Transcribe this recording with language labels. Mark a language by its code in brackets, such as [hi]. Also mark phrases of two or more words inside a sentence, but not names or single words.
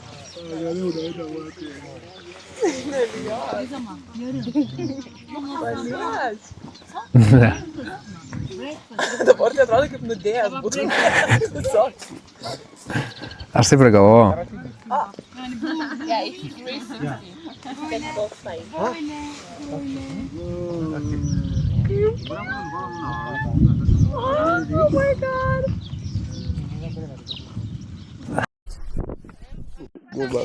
[lt] Dabar tai atrodo kaip nudėjęs būtų. Aš taip ir galvoju. [en] Yeah, it's 360. Get both sides. Oh my god. Go back.